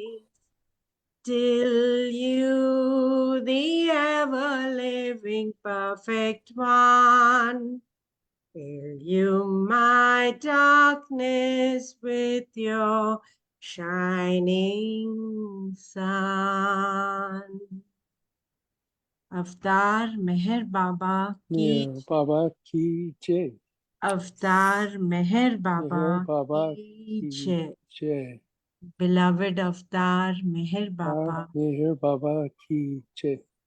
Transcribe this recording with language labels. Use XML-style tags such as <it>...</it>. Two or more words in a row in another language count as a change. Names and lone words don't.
<en>Till you, the ever-living perfect one, fill you my darkness with your shining sun.</en> <hi>अवतार मेहर बाबा की मेहर बाबा की जय. Avtar Meher Meher Baba Baba ki ki jai. jai. Beloved Avtar Meher Baba. मेहर बाबा की जय.</hi>